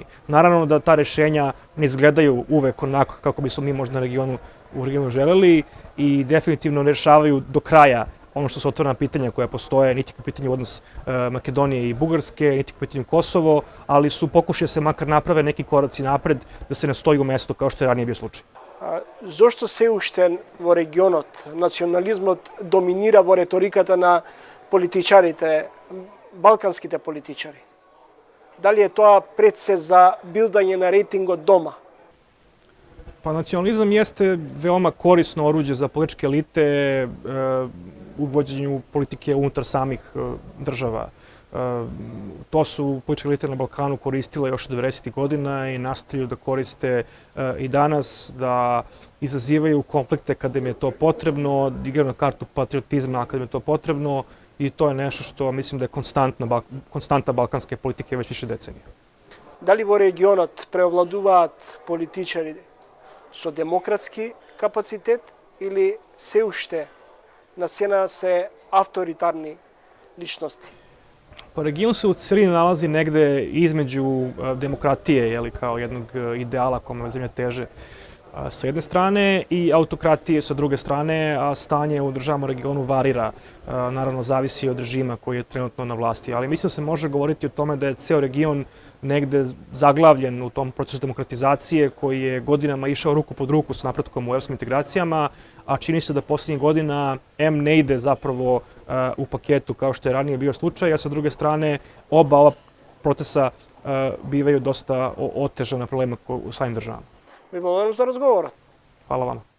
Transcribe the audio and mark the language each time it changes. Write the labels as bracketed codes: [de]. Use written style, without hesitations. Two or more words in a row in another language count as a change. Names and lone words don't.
[sr] Naravno da ta rešenja ne izgledaju uvek onako kako bismo mi možda u regionu želeli i definitivno ne rešavaju do kraja ono što su otvorena pitanja koja postoje, niti po pitanju odnos Makedonije i Bugarske, niti po pitanju Kosovo, ali su pokušali da se makar naprave neki koraci napred, da se ne stoji u mesto kao što je ranije bio slučaj. [mk] Зошто се уште во регионот национализмот доминира во реториката на политичарите, балканските политичари? Дали е тоа предсе за билдање на рейтингот дома? [sr] Pa nacionalizam jeste veoma korisno oruđe za političke elite u vođenju politike unutar samih država. To su političke elite na Balkanu koristile još 90. godina i nastavljaju da koriste i danas, da izazivaju konflikte kada im je to potrebno, da igraju na kartu patriotizma kada im je to potrebno i to je nešto što mislim da je konstanta balkanske politike već više decenija. [mk] Дали во регионот преовладуваат политичари со демократски капацитет или се уште на сцена се авторитарни личности? [sr] Pa region se u celini nalazi negde između demokratije, kao jednog ideala kome zemlja teže sa jedne strane i autokratije sa druge strane, a stanje u državama regionu varira. Naravno, zavisi od režima koji je trenutno na vlasti. Ali mislim da se može govoriti o tome da je ceo region negde zaglavljen u tom procesu demokratizacije koji je godinama išao ruku pod ruku sa napretkom u evropskim integracijama, a čini se da poslednjih godina ne ide zapravo u paketu kao što je ranije bio slučaj, a sa druge strane ova procesa bivaju dosta otežana problema u svojim državama. [mk] Ви благодарам за разговорот. [sr] Hvala vama.